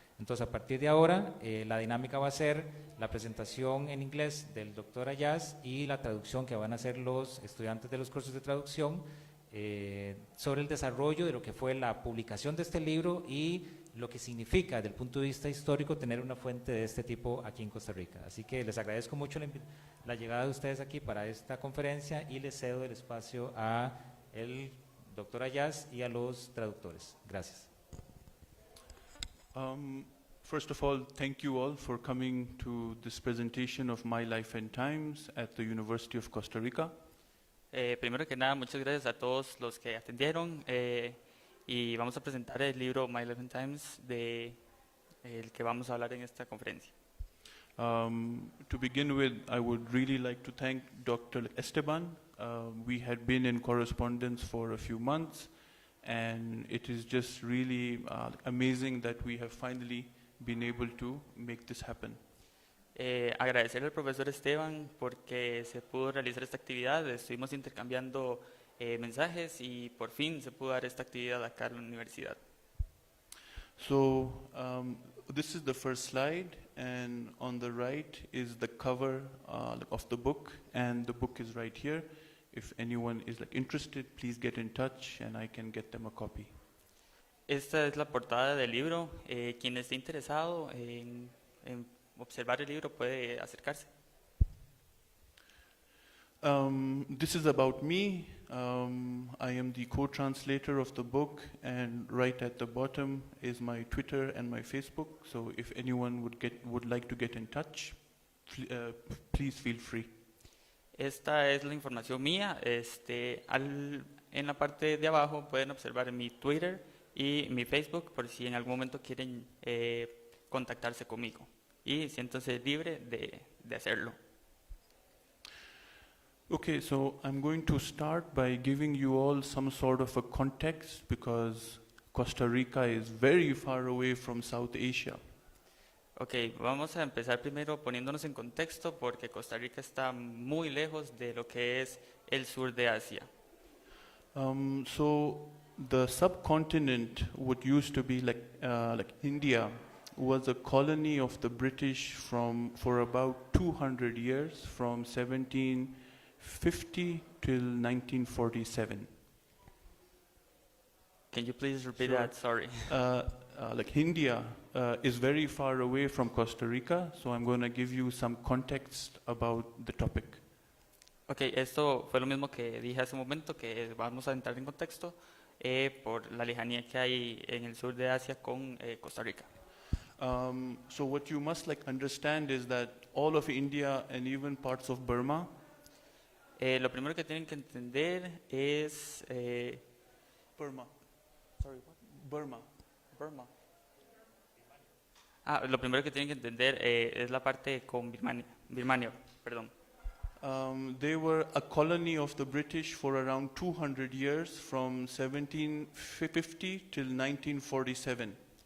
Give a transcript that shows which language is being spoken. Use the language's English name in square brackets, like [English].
[Spanish] Entonces, a partir de ahora, la dinámica va a ser la presentación en inglés del doctor Ayaz y la traducción que van a hacer los estudiantes de los cursos de traducción sobre el desarrollo de lo que fue la publicación de este libro y lo que significa desde el punto de vista histórico tener una fuente de este tipo aquí en Costa Rica. Así que les agradezco mucho la llegada de ustedes aquí para esta conferencia y les cedo el espacio a el doctor Ayaz y a los traductores. Gracias. [English] First of all, thank you all for coming to this presentation of My Life and Times at the University of Costa Rica. [Spanish] Primero que nada, muchas gracias a todos los que atendieron y vamos a presentar el libro My Life and Times el que vamos a hablar en esta conferencia. [English] To begin with, I would really like to thank Dr. Esteban. We had been in correspondence for a few months, and it is just really amazing that we have finally been able to make this happen. [Spanish] Agradecerle al profesor Esteban porque se pudo realizar esta actividad. Estuvimos intercambiando mensajes y por fin se pudo dar esta actividad acá en la universidad. [English] So this is the first slide, and on the right is the cover of the book, and the book is right here. If anyone is interested, please get in touch and I can get them a copy. [Spanish] Esta es la portada del libro. Quien esté interesado en observar el libro puede acercarse. [English] This is about me. I am the co-translator of the book, and right at the bottom is my Twitter and my Facebook. So if anyone would like to get in touch, please feel free. [Spanish] Esta es la información mía. En la parte de abajo pueden observar mi Twitter y mi Facebook por si en algún momento quieren contactarse conmigo. Y siéntanse libre de hacerlo. [English] Okay, so I'm going to start by giving you all some sort of a context because Costa Rica is very far away from South Asia. [Spanish] Okay, vamos a empezar primero poniéndonos en contexto porque Costa Rica está muy lejos de lo que es el sur de Asia. [English] So the subcontinent, what used to be like India, was a colony of the British for about 200 years, from 1750 till 1947. Can you please repeat that? Sorry. India is very far away from Costa Rica, so I'm going to give you some context about the topic. [Spanish] Okay, esto fue lo mismo que dije hace un momento, que vamos a entrar en contexto por la lejanía que hay en el sur de Asia con Costa Rica. [English] So what you must understand is that all of India and even parts of Burma. [Spanish] Lo primero que tienen que entender es [English] Burma. Sorry, what? Burma. [Spanish] Lo primero que tienen que entender es la parte con Birmania, perdón. [English] They were a colony of the British for around 200 years, from 1750 till 1947.